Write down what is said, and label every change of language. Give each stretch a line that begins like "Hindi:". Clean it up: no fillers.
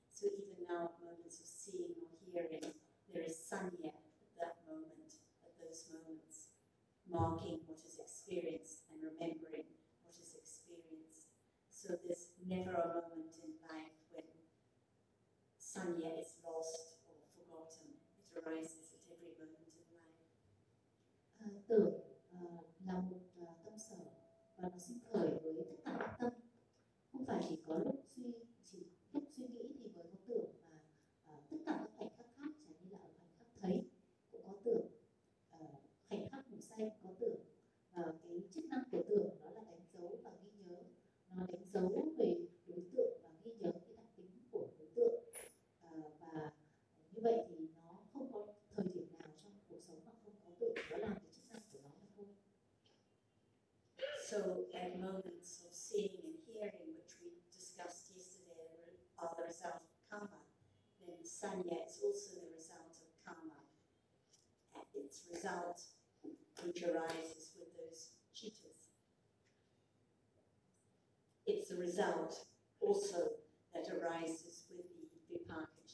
English: So even now, at moments of seeing or hearing, there is sanya at that moment, at those moments, marking what is experienced and remembering what is experienced. So there's never a moment in life when sanya is lost or forgotten. It arises at every moment in life.
Vietnamese: Tưởng là một tâm sở và nó sinh khởi với tất cả các tâm. Không phải chỉ có lúc suy nghĩ thì mới có tưởng, mà tất cả các khoảnh khắc khác, chẳng như là ở khoảnh khắc thấy cũng có tưởng, khoảnh khắc ngủ say cũng có tưởng. Cái chức năng của tưởng đó là đánh dấu và ghi nhớ. Nó đánh dấu về đối tượng và ghi nhớ cái đặc tính của đối tượng. Và như vậy thì nó không có thời điểm nào trong cuộc sống mà không có tưởng, đó là cái chức năng của nó mà thôi.
English: So at moments of seeing and hearing, which we discussed yesterday, are the result of karma. Then sanya is also the result of karma. And its result, which arises with those cheetahs, it's the result also that arises with the vipaka.